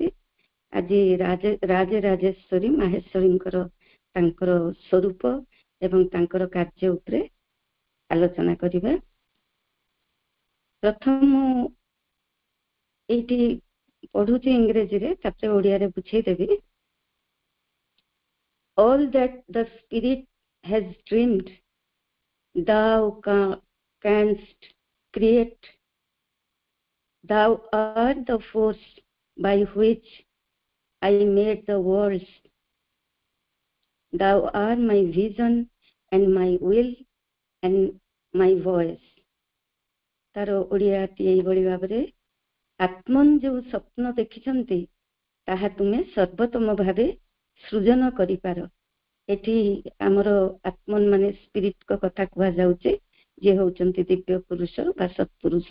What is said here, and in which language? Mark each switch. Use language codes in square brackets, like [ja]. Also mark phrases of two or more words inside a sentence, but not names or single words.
[or] ଆଜି ରାଜରାଜେଶ୍ୱରୀ ମାହେଶ୍ୱରୀଙ୍କର ତାଙ୍କର ସ୍ୱରୂପ ଏବଂ ତାଙ୍କର କାର୍ଯ୍ୟ ଉପରେ ଆଲୋଚନା କରିବା। ପ୍ରଥମ ଏଇଠି ପଢୁଛି ଇଂରେଜୀରେ, ତାପରେ ଓଡ଼ିଆରେ ବୁଝେଇଦେବି। [en] All that the spirit has dreamed, thou canst create. Thou art the force by which I made the worlds. Thou art my vision and my will and my voice. [or] ତାର ଓଡ଼ିଆଟି ଏଇଭଳି ଭାବରେ, ଆତ୍ମନ୍ ଯୋଉ ସ୍ୱପ୍ନ ଦେଖିଛନ୍ତି ତାହା ତୁମେ ସର୍ବୋତ୍ତମ ଭାବେ ସୃଜନ କରିପାର। ଏଠି ଆମର ଆତ୍ମନ୍ ମାନେ ସ୍ପିରିଟଙ୍କ କଥା କୁହାଯାଉଛି, ଯିଏ ହଉଛନ୍ତି ଦିବ୍ୟ ପୁରୁଷ ବା ସତ୍ପୁରୁଷ।